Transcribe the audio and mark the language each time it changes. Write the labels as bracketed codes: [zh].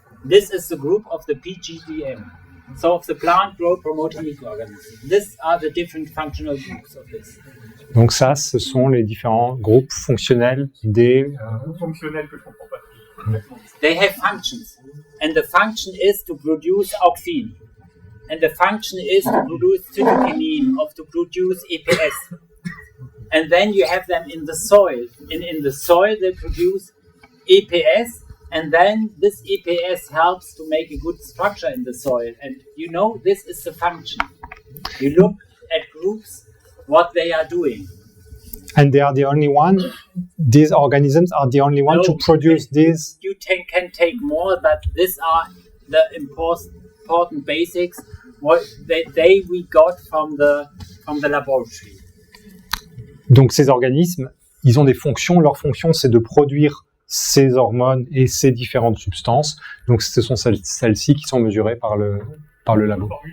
[en] This is the group of the PGPM. So of the plant growth promoting microorganisms. These are the different functional groups of this. [fr] Donc ça, ce sont les différents groupes fonctionnels des. Fonctionnels que je comprends pas. [en] They have functions, and the function is to produce auxine, and the function is to produce cytokinin, to produce EPS, and then you have them in the soil, and in the soil they produce EPS, and then this EPS helps to make a good structure in the soil, and you know this is the function. You look at groups, what they are doing. And they are the only one. These organisms are the only one to produce these. You can take more, but these are the important basics. What we got from the laboratory. [fr] Donc ces organismes, ils ont des fonctions. Leur fonction, c'est de produire ces hormones et ces différentes substances. Donc ce sont celles-ci qui sont mesurées par le labo.